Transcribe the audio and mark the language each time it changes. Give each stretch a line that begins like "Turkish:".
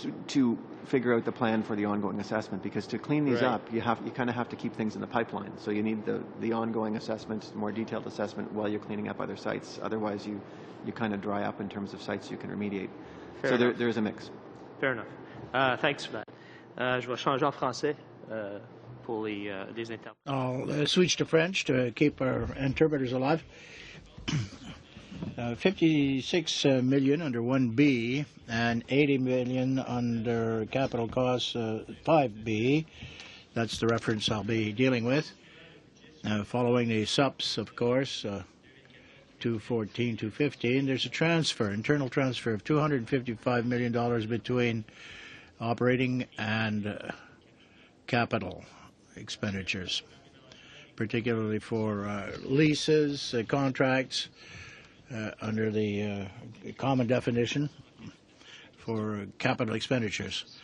English: To figure out the plan for the ongoing assessment, because to clean these Right. up, you kind of have to keep things in the pipeline. So you need the ongoing assessment, more detailed assessment while you're cleaning up other sites. Otherwise, you kind of dry up in terms of sites you can remediate. Fair enough. There is a mix. Fair enough. Thanks for that.
French: Je vais changer en français pour les interprètes.
English: I'll switch to French to keep our interpreters alive. 56 million under 1B and 80 million under capital costs 5B. That's the reference I'll be dealing with. Following the SUPs, of course, 214, 215, there's a transfer, internal transfer of $255 million between operating and capital expenditures, particularly for leases, contracts, under the common definition for capital expenditures.